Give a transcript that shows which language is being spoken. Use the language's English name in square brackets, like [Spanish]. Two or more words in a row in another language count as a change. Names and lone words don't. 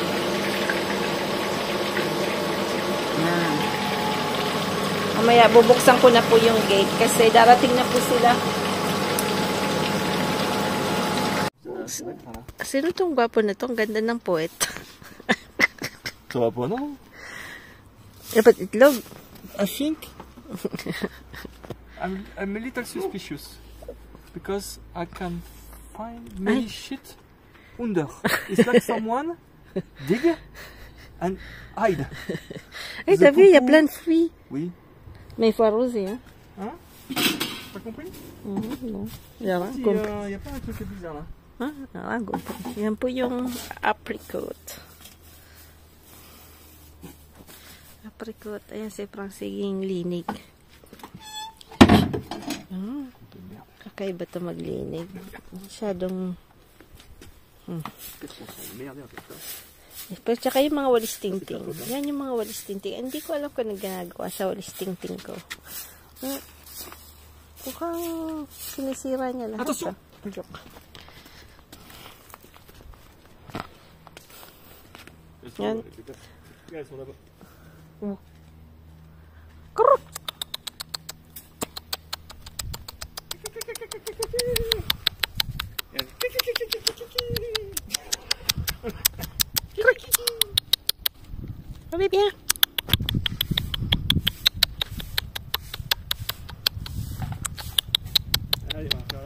[Filipino] Mamaya, bubuksan ko na po yung gate kasi darating na po sila. Sino tong gwapo na to? Ang ganda ng poet. Gwapo, no? Dapat itlog. [English] I think I'm a little suspicious because I can find many shit under. It's like someone dig and hide. [French] Hey, t'as vu, il y a plein de fruits. Oui. Mais il faut arroser, hein. Hein? T'as compris? Non. Il y a pas un truc bizarre là. [Filipino] Yan po yung apricot. Apricot. Ayan si Francine linig. Kakaiba ito maglinig. Masyadong... Pero tsaka yung mga walis tingting. Yan yung mga walis tingting. Hindi ko alam kung nagagawa sa walis tingting ko. Mukhang sinisira niya lahat. Attention! Yan. Kuruk! [French] Allez bien. Allez, on va faire là.